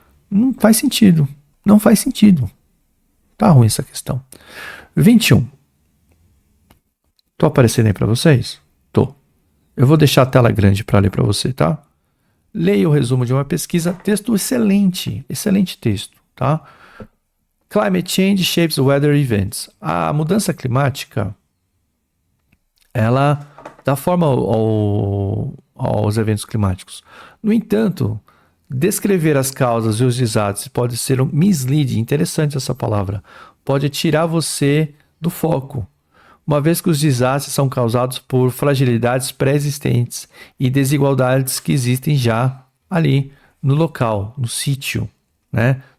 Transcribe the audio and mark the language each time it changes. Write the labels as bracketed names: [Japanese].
[Portuguese] Não faz sentido. Não faz sentido. Tá ruim essa questão. 21. Tô aparecendo aí para vocês? Tô. Eu vou deixar a tela grande para ler para você, tá? Leia o resumo de uma pesquisa. Texto excelente. Excelente texto, tá? [English] Climate change shapes weather events. [Portuguese] A mudança climática, ela dá forma aos eventos climáticos. No entanto, descrever as causas e os desastres pode ser um misleading, interessante essa palavra, pode tirar você do foco, uma vez que os desastres são causados por fragilidades pré-existentes e desigualdades que existem já ali no local, no sítio, né?